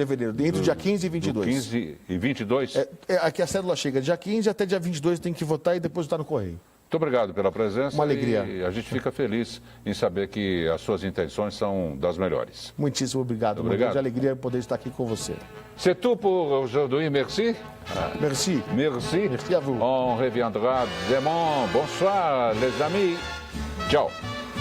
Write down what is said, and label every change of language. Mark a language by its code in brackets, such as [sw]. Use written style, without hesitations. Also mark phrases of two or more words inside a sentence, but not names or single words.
[pt] Fevereiro, entre dia 15 e 22. 15 e 22? Aqui a cédula chega dia 15 até dia 22, tem que votar e depositar no correio. Muito obrigado pela presença. Uma alegria. E a gente fica feliz em saber que as suas intenções são das melhores. Muitíssimo obrigado. Uma grande alegria poder estar aqui com você. [fr] C'est tout pour aujourd'hui, merci. Merci. Merci. Merci à vous. On reviendra demain. Bonsoir, les amis. Ciao.